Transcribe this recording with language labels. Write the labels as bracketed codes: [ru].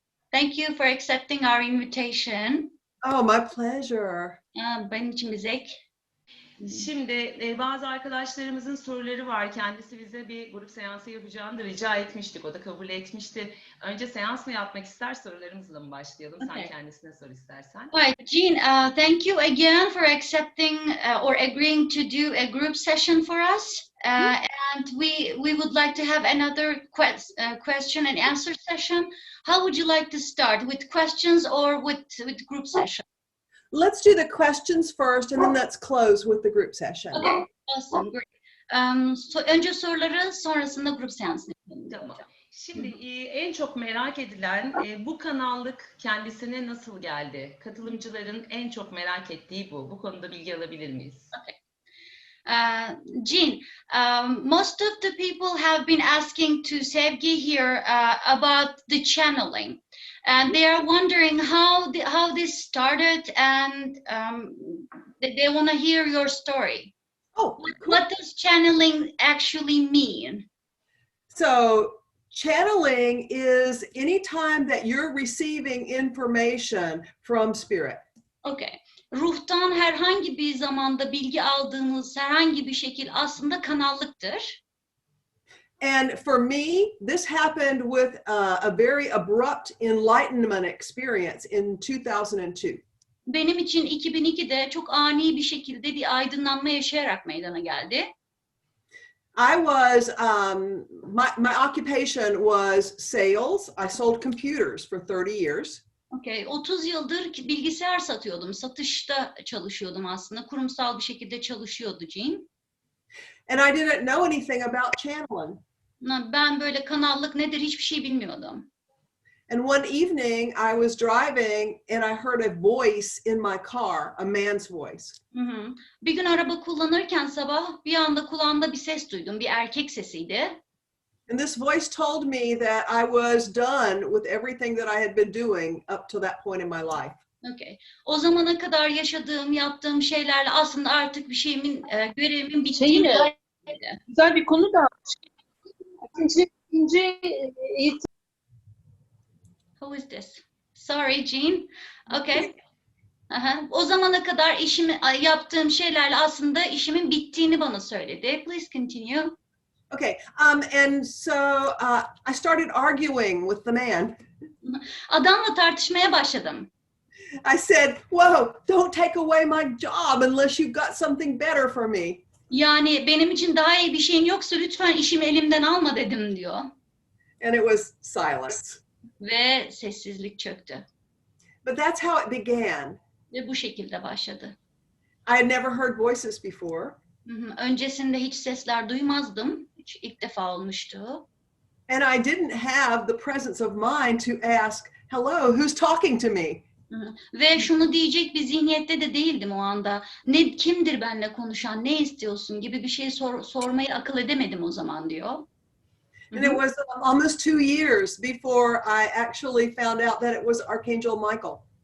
[en] Thank you for accepting our invitation. Oh, my pleasure. [tr] Benim için bir zevk. Şimdi bazı arkadaşlarımızın soruları var. Kendisi bize bir grup seansı yapacağını da rica etmiştik. O da kabul etmişti. Önce seans mı yapmak ister, sorularımızla mı başlayalım? [en] Okay. [tr] Sen kendisine sor istersen. [en] Right, Jean, thank you again for accepting or agreeing to do a group session for us. And we would like to have another question and answer session. How would you like to start? With questions or with group session? Let's do the questions first and then let's close with the group session. Okay, awesome, great. [tr] Önce soruları, sonrasında grup seansını yapalım. Tamam. Şimdi en çok merak edilen bu kanallık kendisine nasıl geldi? Katılımcıların en çok merak ettiği bu. Bu konuda bilgi alabilir miyiz? [en] Okay. Jean, most of the people have been asking to Sevgi here about the channeling, and they are wondering how this started, and they want to hear your story. Oh, cool. What does channeling actually mean? So channeling is any time that you're receiving information from spirit. Okay. [tr] Ruhtan herhangi bir zamanda bilgi aldığınız herhangi bir şekil aslında kanallıktır. [en] And for me, this happened with a very abrupt enlightenment experience in 2002. [tr] Benim için 2002'de çok ani bir şekilde bir aydınlanma yaşayarak meydana geldi. [en] I was, my occupation was sales. I sold computers for 30 years. [tr] Okay, 30 yıldır bilgisayar satıyordum. Satışta çalışıyordum aslında. Kurumsal bir şekilde çalışıyordu Jean. [en] And I didn't know anything about channeling. [tr] Ben böyle kanallık nedir hiçbir şey bilmiyordum. [en] And one evening I was driving and I heard a voice in my car, a man's voice. Hı. [tr] Bir gün araba kullanırken sabah bir anda kulağımda bir ses duydum. Bir erkek sesiydi. [en] And this voice told me that I was done with everything that I had been doing up to that point in my life. Okay. [tr] O zamana kadar yaşadığım, yaptığım şeylerle aslında artık bir şeyimin, görevimin bittiğini söyledi. Güzel bir konu da. İkinci eğitim. [en] Who is this? Sorry, Jean. Okay. [tr] O zamana kadar yaptığım şeylerle aslında işimin bittiğini bana söyledi. [en] Please continue. Okay, and so I started arguing with the man. [tr] Adamla tartışmaya başladım. [en] I said, whoa, don't take away my job unless you've got something better for me. [tr] Yani benim için daha iyi bir şeyin yoksa lütfen işimi elimden alma dedim diyor. [en] And it was silence. [tr] Ve sessizlik çöktü. [en] But that's how it began. [tr] Ve bu şekilde başladı. [en] I had never heard voices before. [tr] Öncesinde hiç sesler duymazdım. İlk defa olmuştu. [en] And I didn't have the presence of mind to ask, hello, who's talking to me? [tr] Ve şunu diyecek bir zihniyette de değildim o anda. Kimdir benimle konuşan, ne istiyorsun gibi bir şey sormayı akıl edemedim o zaman diyor. [en] And it was almost 2 years before I actually found out that it was Archangel Michael.